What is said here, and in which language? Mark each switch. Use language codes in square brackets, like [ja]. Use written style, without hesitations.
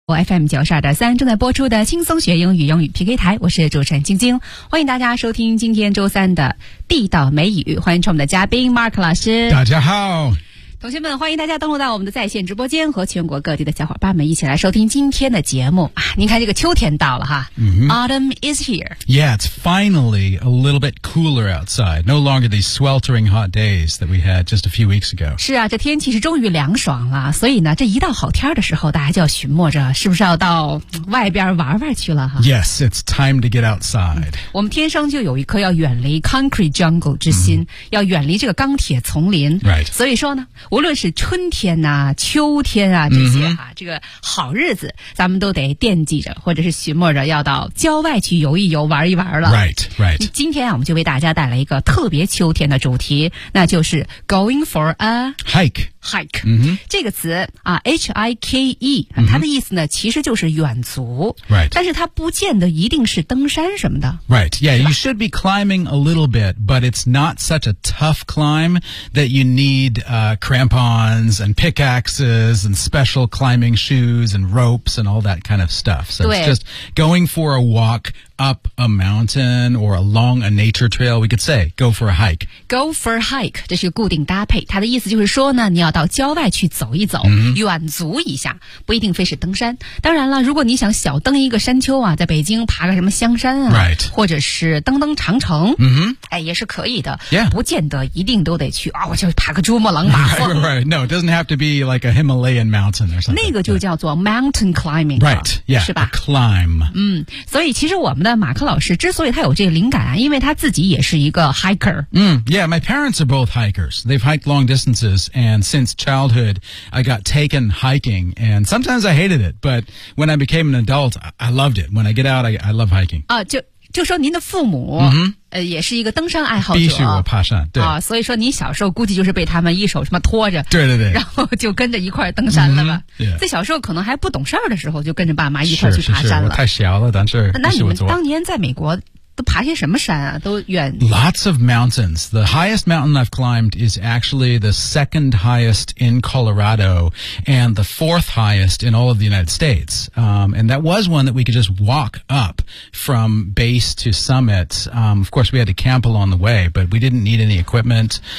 [zh] FM 92.3正在播出的轻松学英语英语 PK 台，我是主持人晶晶，欢迎大家收听今天周三的地道美语，欢迎出我们的嘉宾 Mark 老师。大家好，同学们，欢迎大家登录到我们的在线直播间，和全国各地的小伙伴们一起来收听今天的节目啊！您看这个秋天到了哈、 mm-hmm. [en] Autumn is here. Yeah, it's finally a little bit cooler outside. No longer these sweltering hot days that we had just a few weeks ago. [zh] 是啊，这天气是终于凉爽了，所以呢，这一到好天的时候，大家就要寻摸着是不是要到外边玩玩去了哈。 [en] Yes, it's time to get outside.、 [zh] 我们天生就有一颗要远离 [en] concrete jungle [zh] 之心、mm-hmm. 要远离这个钢铁丛林。 [en] Right. [zh] 所以说呢，无论是春天啊秋天啊这些啊、mm-hmm. 这个好日子咱们都得惦记着，或者是寻摸着要到郊外去游一游玩一玩了。 [en] Right, right. [zh] 今天啊我们就为大家带来一个特别秋天的主题，那就是 [en] going for a hike. Hike、 mm-hmm. [zh] 这个词啊 H-I-K-E、mm-hmm. 它的意思呢其实就是远足。 [en] Right. [zh] 但是它不见得一定是登山什么的。 [en] Right, yeah, you should be climbing a little bit, but it's not such a tough climb that you need crampons and pickaxes and special climbing shoes and ropes and all that kind of stuff. So it's just going for a walk up a mountain or along a nature trail. We could say go for a hike. Go for a hike. [zh] 这是个固定搭配，它的意思就是说呢，你要到郊外去走一走、 mm-hmm. 远足一下，不一定非是登山。当然了，如果你想小登一个山丘啊，在北京爬个什么香山啊、 [en] right. [zh] 或者是登登长城、 mm-hmm. 哎，也是可以的、 [en] yeah. [zh] 不见得一定都得去啊、哦，我就爬个珠穆朗玛峰。 [en] Right, right, no, it doesn't have to be like a Himalayan mountain or something. [zh] 那个就叫做 [en] mountain climbing. Right, yeah, [zh] 是吧 [en] a climb. [zh] 嗯，所以其实我们马克老师之所以他有这个灵感啊，因为他自己也是一个 hiker。 [en] Yeah, my parents are both hikers. They've hiked long distances, and since childhood, I got taken hiking, and sometimes I hated it, but when I became an adult, I loved it. When I get out, I love hiking. [zh] 啊，就说您的父母、 mm-hmm. 也是一个登山爱好者，必须我爬山，对啊，所以说你小时候估计就是被他们一手什么拖着，对对对，然后就跟着一块登山了吧。 [en] Mm-hmm, yeah. [zh] 在小时候可能还不懂事儿的时候，就跟着爸妈一块去爬山了。是是是，我太小了，但是那你们当年在美国都爬些什么山啊？都远 [en] ？Lots of mountains. The highest mountain I've climbed is actually the second highest in Colorado, and the fourth highest in all of the United States. And that was one that we could just walk up from base to summit. Of course, we had to camp along the way, but we didn't need any equipment.